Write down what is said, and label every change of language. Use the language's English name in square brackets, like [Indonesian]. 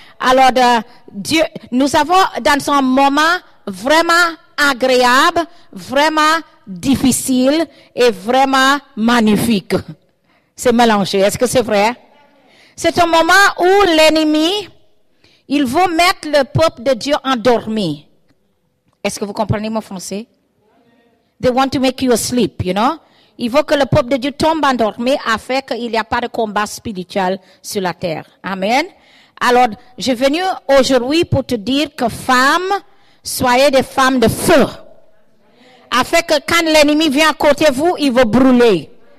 [French] Alors, Dieu, nous avons dans un moment vraiment agréable, vraiment difficile et vraiment magnifique. C'est mélangé. Est-ce que c'est vrai? C'est un moment où l'ennemi, il veut mettre le peuple de Dieu endormi. Est-ce que vous comprenez mon français? [English] They want to make you asleep, you know? [French] Il veut que le peuple de Dieu tombe endormi afin qu'il n'y ait pas de combat spirituel sur la terre. Amen. Alors, je suis venu aujourd'hui pour te dire que femmes, soyez des femmes de feu. Afin que quand l'ennemi vient à côté de vous, il veut brûler.